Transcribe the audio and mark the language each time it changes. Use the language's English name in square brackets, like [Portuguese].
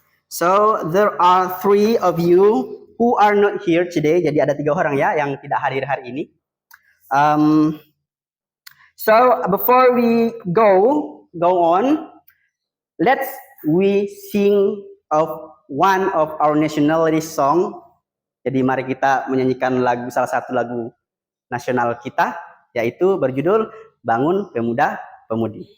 [English] So there are 3 of you who are not here today. [Indonesian] Jadi ada 3 orang ya yang tidak hadir hari ini. [English] So before we go on, let's we sing of one of our nationality song. [Indonesian] Jadi mari kita menyanyikan salah satu lagu nasional kita, yaitu berjudul Bangun Pemuda Pemudi.